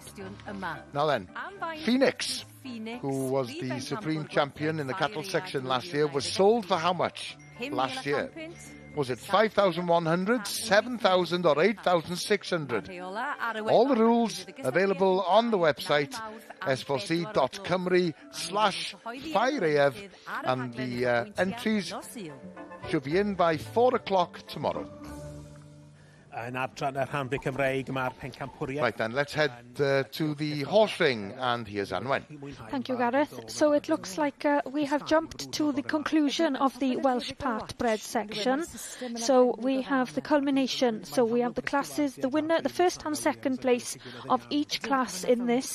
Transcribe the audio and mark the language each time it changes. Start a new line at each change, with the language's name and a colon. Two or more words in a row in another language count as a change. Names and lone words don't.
English: Now then, Phoenix, who was the supreme champion in the cattle section last year, was sold for how much last year? Was it 5,100, 7,000 or 8,600? All the rules available on the website s4c.cymru/Ffair Aeaf, and the entries should be in by 4 o'clock tomorrow.
Welsh: Yn adran yr Handicraft Cymreig, mae'r pencampwriaeth.
English: Right then, let's head to the horse ring, and here's Anwen. Thank you, Gareth. So it looks like we have jumped to the conclusion of the Welsh part-bred section. So we have the culmination. So we have the classes, the winner, the first and second place of each class in this.